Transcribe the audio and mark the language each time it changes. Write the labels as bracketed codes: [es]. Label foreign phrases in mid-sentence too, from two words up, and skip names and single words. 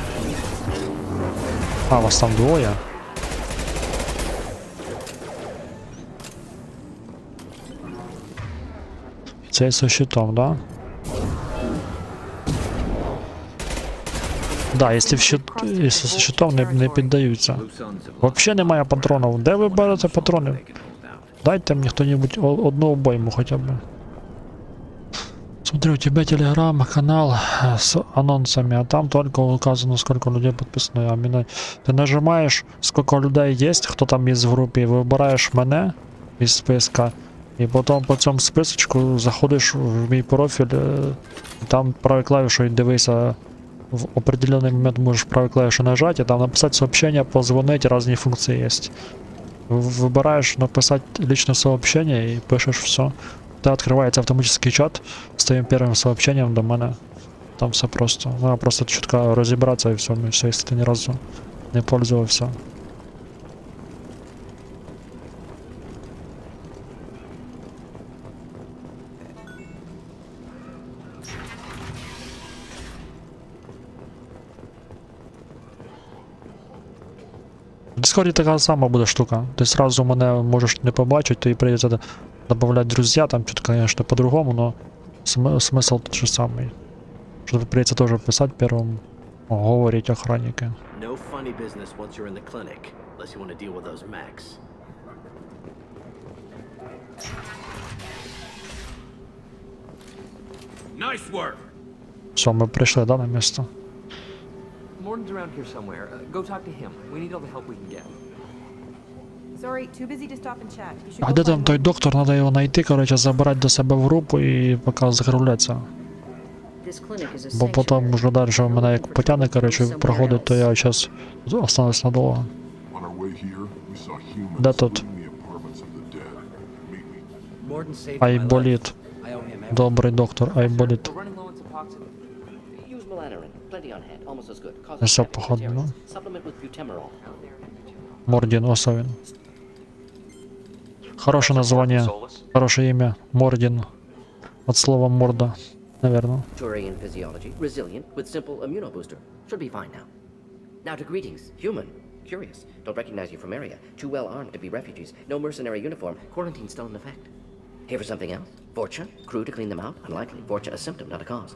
[uk] А, вас там двоє. Цей со щитом, да? Да, якщо з щитом не піддаються. Вообще немає патронів. Де ви берете патрони? Дайте мені хто-нибудь одну обойму хоча б. [ru] Смотри, у тебя телеграм-канал с анонсами, а там только указано, сколько людей подписано. А ты нажимаешь, сколько людей есть, кто там есть в группе, выбираешь мене из списка, и потом [uk] по цьому [ru] списочку заходишь в мій профиль, там правой клавишей дивися, в определенный момент можешь правой клавишей нажать, и там написать сообщение, позвонить, разные функции есть. Выбираешь написать личное сообщение и пишешь все. Да, открывается автоматический чат с твоим первым сообщением до мене. Там все просто. Надо просто чутка разобраться и все, если ты ни разу не пользовался. [uk] В Дискорді така сама буде штука. Ти сразу мене можеш не побачити, тобі прийдеться [ru] добавлять друзья, там что-то, конечно, по-другому, но смысл тот же самый. Что-то придется тоже писать первым, говорить охранники. [en] No funny business once you're in the clinic, unless you want to deal with those mechs. Nice work. [uk] Все, ми прийшли, да, на місце? [en] Morton's around here somewhere. Go talk to him. We need all the help we can get. Sorry, too busy to stop and chat. You should [uk] А де там той доктор, треба його знайти, коротше, забрати до себе в групу і поки закругляться. Бо потім вже далі мене як потягне, коротше, проходить, то я зараз останусь надовго. Де тут? Айболіт. Добрий доктор, Айболіт. Все походу, ну. Мордін, ось він. [ru] Хорошее название, хорошее имя. Мордин. От слова морда, наверное. [en] Turian physiology, resilient, with simple immunobooster. Should be fine now. Now to greetings. Human. Curious. Don't recognize you from area. Too well armed to be refugees. No mercenary uniform. Quarantine still in effect. Here for something else? Vorcha? Crew to clean them out? Unlikely. Vorcha a symptom, not a cause.